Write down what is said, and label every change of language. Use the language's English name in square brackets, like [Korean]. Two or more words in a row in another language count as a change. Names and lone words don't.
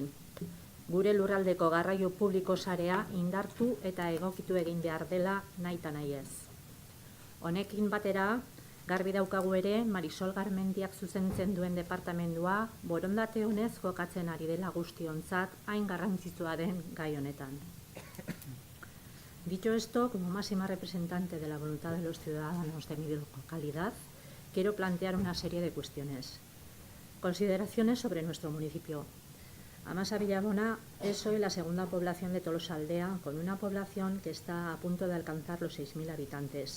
[Basque] Gure lurraldeko garraio publiko sarea indartu eta egokitu egin behar dela nahita nahi ez. Honekin batera, garbi daukagu ere Marisol Garmendiak zuzentzen duen departamendua borondate honez jokatzen ari dela guztiontzat hain garrantzitsua den gai honetan. [Spanish] Dicho esto, como máxima representante de la voluntad de los ciudadanos de mi localidad, quiero plantear una serie de cuestiones. Consideraciones sobre nuestro municipio. Amasa Villabona es hoy la segunda población de Tolosaldea, con una población que está a punto de alcanzar los 6.000 habitantes.